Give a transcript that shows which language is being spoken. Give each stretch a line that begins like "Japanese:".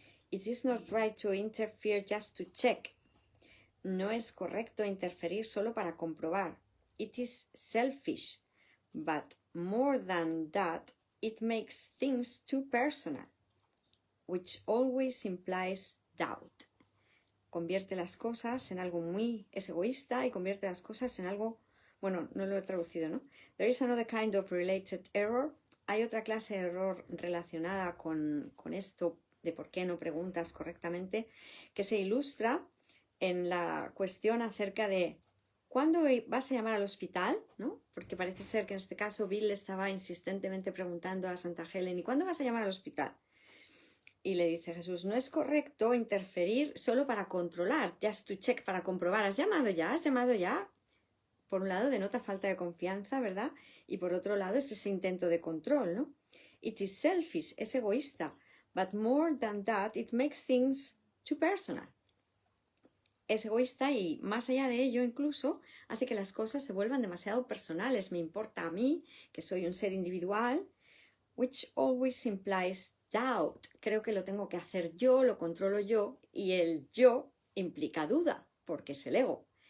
English: It is not right to interfere just to check.
Spanish: No es correcto interferir solo para comprobar.
English: It is selfish, but more than that, it makes things too personal, which always implies doubt.
Spanish: Convierte las cosas en algo es egoísta y convierte las cosas en algo, bueno, no lo he traducido, ¿no?
English: There is another kind of related error.
Spanish: Hay otra clase de error relacionada con esto de por qué no preguntas correctamente, que se ilustra en la cuestión acerca de ¿cuándo vas a llamar al hospital? ¿No? Porque parece ser que en este caso Bill estaba insistentemente preguntando a Santa Helen, ¿y cuándo vas a llamar al hospital? Y le dice Jesús, no es correcto interferir solo para controlar,
English: just to check,
Spanish: para comprobar. ¿Has llamado ya? ¿Has llamado ya? Por un lado denota falta de confianza, ¿verdad? Y por otro lado es ese intento de control, ¿no?
English: It is selfish,
Spanish: es egoísta.
English: But more than that, it makes things too personal.
Spanish: Es egoísta y más allá de ello incluso hace que las cosas se vuelvan demasiado personales. Me importa a mí, que soy un ser individual,
English: which always implies doubt.
Spanish: Creo que lo tengo que hacer yo, lo controlo yo, y el yo implica duda, porque es el ego.